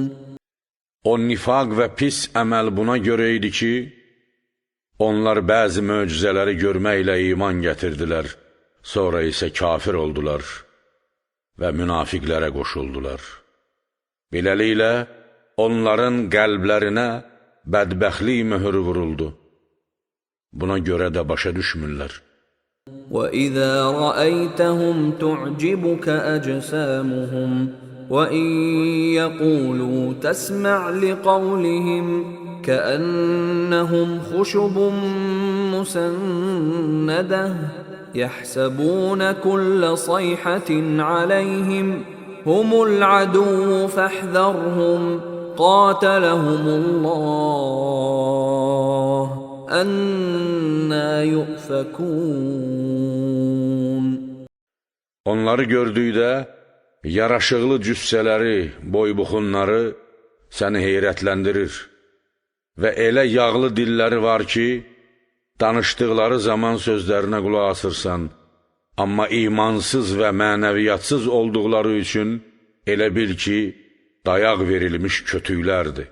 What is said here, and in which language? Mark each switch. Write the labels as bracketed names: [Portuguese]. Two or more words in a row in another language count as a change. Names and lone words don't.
[Azerbaijani] O nifaq və pis əməl buna görə idi ki, onlar bəzi möcüzələri görməklə iman gətirdilər, sonra isə kafir oldular və münafiqlərə qoşuldular. Beləliklə, onların qəlblərinə bədbəxtlik möhürü vuruldu. Buna görə də başa düşmürlər. [Arabic] وَإِذَا رَأَيْتَهُمْ تُعْجِبُكَ أَجْسَامُهُمْ وَإِنْ يَقُولُوا تَسْمَعْ لِقَوْلِهِمْ كَأَنَّهُمْ خُشُبٌ مُّسَنَّدَةٌ يَحْسَبُونَ كُلَّ صَيْحَةٍ عَلَيْهِمْ هُمُ الْعَدُوُّ فَاحْذَرْهُمْ قَاتَلَهُمُ اللَّهُ أَنَّى يُؤْفَكُونَ. [Azerbaijani] Onları gördükdə yaraşıqlı cüssələri, boybuxunları səni heyrətləndirir və elə yağlı dilləri var ki, danışdıqları zaman sözlərinə qulaq asırsan, amma imansız və mənəviyyatsız olduqları üçün elə bil ki, dayaq verilmiş kötüklərdir.